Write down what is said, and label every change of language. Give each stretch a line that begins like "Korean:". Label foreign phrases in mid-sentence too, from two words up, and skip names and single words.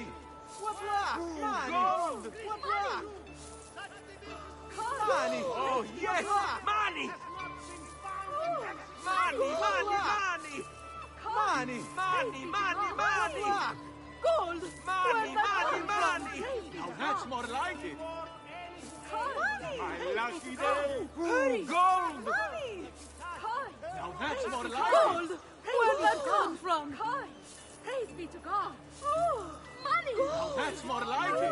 English: Ooh, gold! Money! Oh, yes! Money! Money! Money! Money! Money! Money! Money! Money! Gold! Money! Where'd that Money! come Money! from? Now that's more like it! Money! My lucky day! Hurry! Ooh, gold! Money! Now that's more like Gold! it! Where'd that come from? Praise be to God! Oh, money! Now that's more like it!